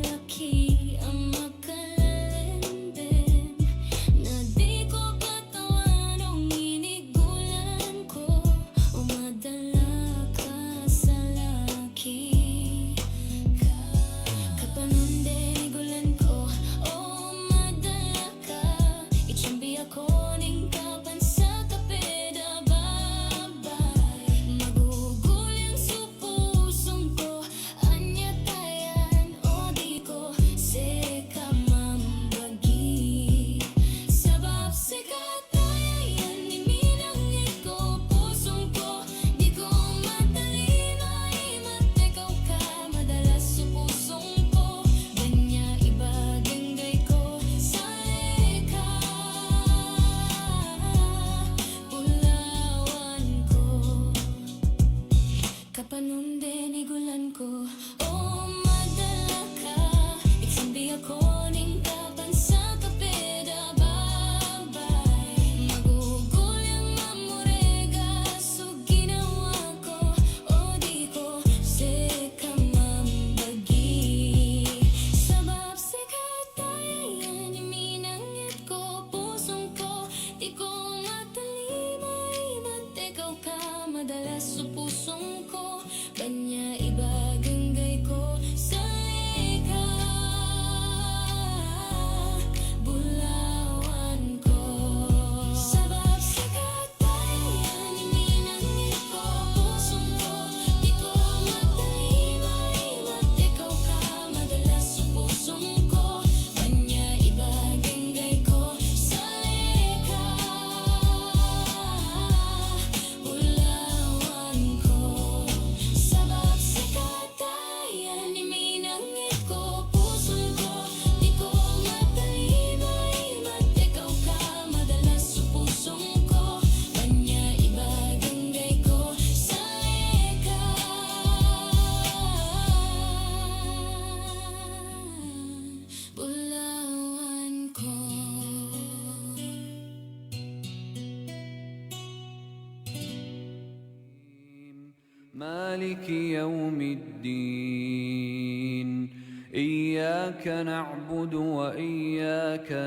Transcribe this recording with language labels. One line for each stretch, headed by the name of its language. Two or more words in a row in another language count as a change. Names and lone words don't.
Maranao: lalaki ang makalalim na di ko katawan nung inigulan ko o madala ka sa laki kapanundenigulan ko o madala ka itsambi ako ning kapan sa kapeda babay magugulyang sa pusong ko anya tayan o di ko seka mambagi sabab seka tayan ni minangit ko pusong ko di ko matalima matekaw ka madalas sa pusong ko ganya ibaganggay ko sa leka ulawan ko kapanundenigulan ko o madala ka iksambi ako ning kapan sa kapeda babay magugulyang mamurega so ginawa ko o di ko seka mambagi sabab seka tayan iminangit ko pusong ko di ko matalimay matekaw ka madalas sa pusong ko kanya ibaganggay ko sa leka bulawan ko sabab seka tayan iminangit ko pusong ko di ko matalimay matekaw ka madalas sa pusong ko kanya ibaganggay ko sa leka ulawan ko sabab seka tayan iminangit ko pusong ko di ko matalimay matekaw ka madalas sa pusong ko kanya ibaganggay ko sa leka bulawan ko
Arabic: مالك يوم الدين إياك نعبد وإياك